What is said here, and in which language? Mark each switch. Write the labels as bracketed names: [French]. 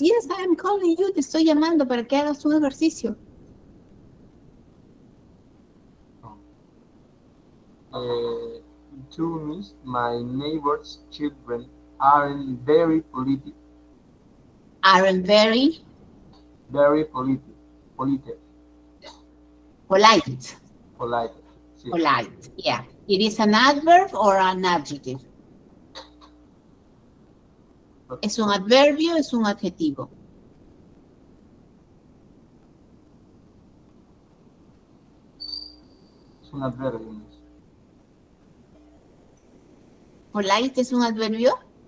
[English] Yes, I am calling you. [Spanish] Te estoy llamando para que hagas un ejercicio. [English] To Miss, my neighbor's children aren't very polite. Aren't very Very polite. Polite. polite. Polite. Sí. Polite. Yeah. It is an adverb or an adjective. [Spanish] ¿Es un adverbio o es un adjetivo? Es un adverbio, Miss. Polite es un adverbio.